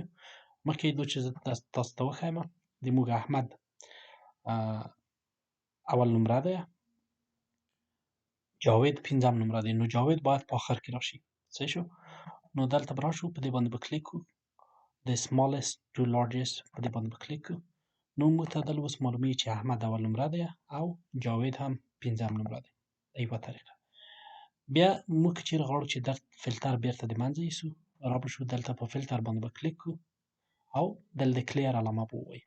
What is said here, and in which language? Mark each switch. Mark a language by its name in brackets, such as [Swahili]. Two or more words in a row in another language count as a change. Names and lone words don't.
[Pashto] مخکې دا چې زه تاسو ته وښیم د موږ احمد اول نمره دی، جاوید پنځم نمره دی، نو جاوید باید په آخر کې راشي. صحیح شو؟ نو دلته به راشو، په دې باندې به کلیک وکړو، د [English] smallest to largest [Pashto] په دې باندې به کلیک کړو. نو موږ ته دلته اوس معلومیږي چې احمد اول نمره دی او جاوید هم پنځم نمره دی. دا یوه طریقه. بیا موږ که چېرې غواړو چې دا فلټر بېرته د منځه یوسو، را به شو دلته په فلټر باندې به کلیک کړو او دلته د کلیر علامه به ووایو.